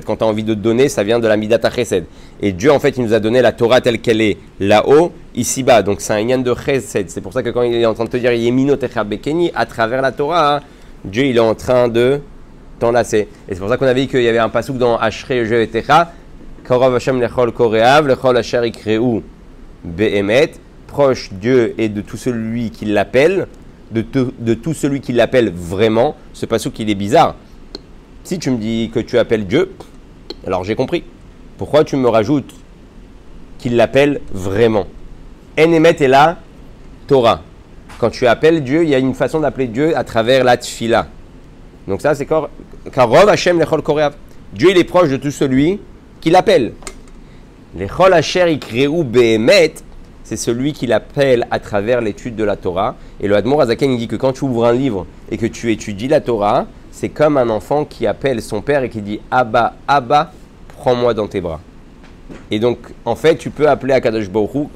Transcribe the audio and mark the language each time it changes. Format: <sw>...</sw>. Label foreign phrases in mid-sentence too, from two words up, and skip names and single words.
<fr>Quand tu as envie de donner, ça vient de la</fr> <he>מידת חסד.</he> <fr>Et Dieu, en fait, il nous a donné la Torah telle qu'elle est là-haut, ici-bas. Donc c'est un inyan de chesed. C'est pour ça que quand il est en train de te dire</fr> <he>ימינו תחבקני,</he> <fr>à travers la Torah, Dieu, il est en train de t'enlacer. Et c'est pour ça qu'on avait dit qu'il y avait un pasouk dans</fr> <he>אשרי יושבי ביתך, קרוב השם לכל קוראיו, לכל אשר יקראוהו באמת,</he> <fr>proche Dieu et de tout celui qui l'appelle, de tout celui qui l'appelle vraiment. Ce pasouk, il est bizarre. Si tu me dis que tu appelles Dieu, alors j'ai compris. Pourquoi tu me rajoutes qu'il l'appelle vraiment? Enemet est la Torah. Quand tu appelles Dieu, il y a une façon d'appeler Dieu à travers la tfila. Donc ça, c'est</fr> <he>קרוב השם לכל קוראיו.</he> <fr>Dieu, il est proche de tout celui qui l'appelle.</fr> <he>לכל אשר יקראוהו באמת,</he> <fr>c'est celui qui l'appelle à travers l'étude de la Torah. Et le Admor Azaken, il dit que quand tu ouvres un livre et que tu étudies la Torah, c'est comme un enfant qui appelle son père et qui dit «</fr> <he>אבא, אבא,</he> <fr>prends-moi dans tes bras ». Et donc, en fait, tu peux appeler</fr> <he>הקדוש ברוך הוא.</he>